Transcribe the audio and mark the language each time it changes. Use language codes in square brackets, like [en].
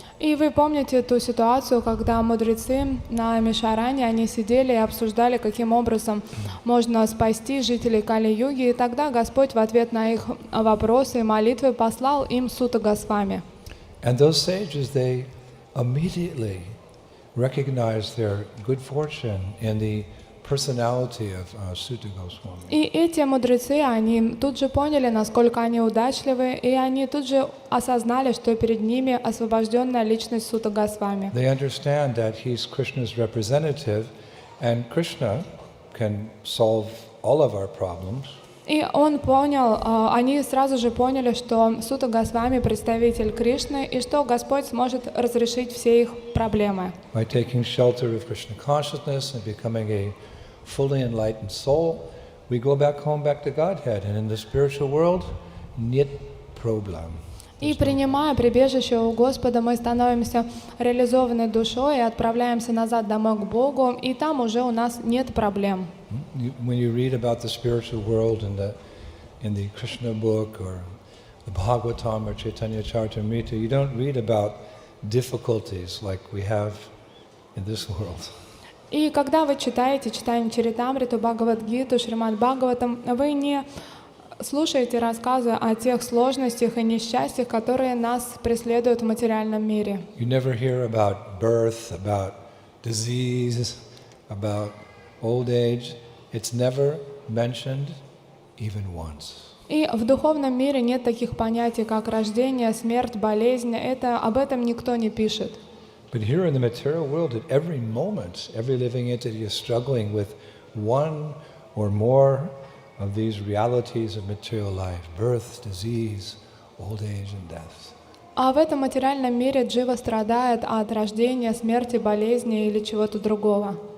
[ru] И вы помните ту ситуацию, когда мудрецы на Мишаране, они сидели и обсуждали, каким образом можно спасти жителей Кали-юги, и тогда Господь в ответ на их вопросы и молитвы послал им Сутта Госвами. [en] And those sages, they immediately recognized their good fortune in the personality of Sutta Goswami. [ru] И эти мудрецы, они тут же поняли, насколько они удачливы, и они тут же осознали, что перед ними освобожденная личность Сутта Госвами. [en] They understand that he's Krishna's representative, and Krishna can solve all of our problems. [ru] И он понял, они сразу же поняли, что Сутта Госвами представитель Кришны, и что Господь сможет разрешить все их проблемы. [en] By taking shelter of Krishna consciousness and becoming a fully enlightened soul, we go back home, back to Godhead, and in the spiritual world, [ru] нет проблем. И принимая прибежище у Господа, мы становимся реализованной душой и отправляемся назад домой к Богу, и там уже у нас нет проблем. [en] When you read about the spiritual world in the Krishna book or the Bhagavatam or Chaitanya Charitamrita, you don't read about difficulties like we have in this world. [ru] И когда вы читаете Чайтанья Чаритамриту, Бхагавад-гиту, Шримад Бхагаватам, вы не слушаете рассказы о тех сложностях и несчастьях, которые нас преследуют в материальном мире. [en] You never hear about birth, about disease, about old age. It's never mentioned even once. [ru] И в духовном мире нет таких понятий, как рождение, смерть, болезнь. Об этом никто не пишет. [en] But here in the material world, at every moment, every living entity is struggling with one or more of these realities of material life: birth, disease, old age, and death. [ru] А в этом материальном мире джива страдает от рождения, смерти, болезни или чего-то другого.